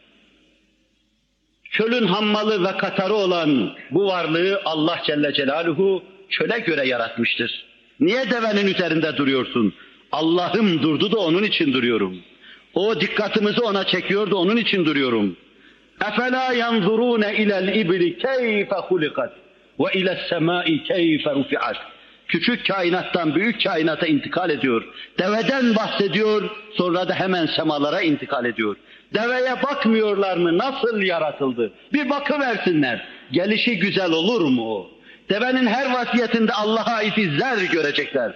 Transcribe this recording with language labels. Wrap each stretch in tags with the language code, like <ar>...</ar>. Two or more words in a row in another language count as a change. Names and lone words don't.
<tr>Çölün hammalı ve katarı olan bu varlığı Allah</tr> <ar>جل جلاله</ar> <tr>çöle göre yaratmıştır. Niye devenin üzerinde duruyorsun? Allah'ım durdu da onun için duruyorum. O dikkatimizi ona çekiyordu, onun için duruyorum.</tr> <ar>اَفَلَا يَنْظُرُونَ اِلَى الْاِبْلِ كَيْفَ خُلِقَتْ وَاِلَى السَّمَاءِ كَيْفَ رُفِعَتْ.</ar> <tr>Küçük kainattan büyük kainata intikal ediyor. Deveden bahsediyor, sonra da hemen semalara intikal ediyor. Deveye bakmıyorlar mı? Nasıl yaratıldı? Bir bakıversinler. Gelişi güzel olur mu o? Devenin her vasiyetinde Allah'a ait izler görecekler.</tr>